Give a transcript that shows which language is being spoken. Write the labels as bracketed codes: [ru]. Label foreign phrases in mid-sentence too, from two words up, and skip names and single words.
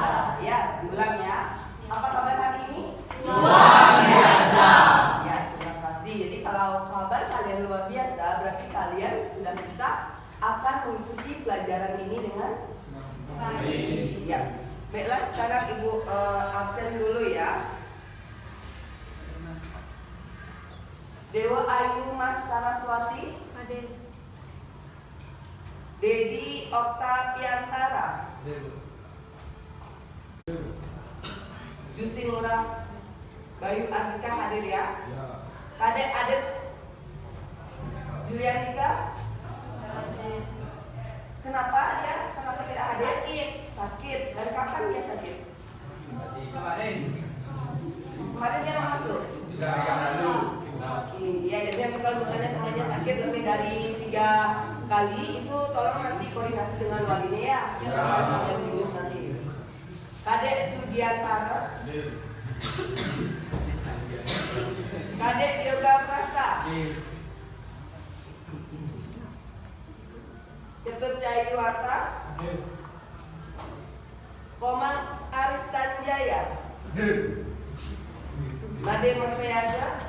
[id] Ya, diulang ya. Apa kabar hari ini? Luar biasa. Ya, terima kasih. Jadi kalau kabar kalian luar biasa, berarti kalian sudah bisa akan mengikuti pelajaran ini dengan Baik. ya. Baiklah, sekarang Ibu absen dulu ya. Dewa Ayu Mas Saraswati, Hadir. Dedi Oktaviantara, Justinura Bayu Ardika hadir ya. Kadek Adit Julianika, kenapa dia? Kenapa tidak hadir? Sakit. Sakit. Dari kapan dia sakit? Kemarin dia mau masuk. Ya, jadi kalau misalnya temannya sakit lebih dari 3 kali, itu tolong nanti koordinasi dengan walinya ya. Nanti. Kadek Sugiantara, Kadek Yoga Prasta, Ketut Cahyuwarta, Komang Aris Sanjaya, Made Mertayasa,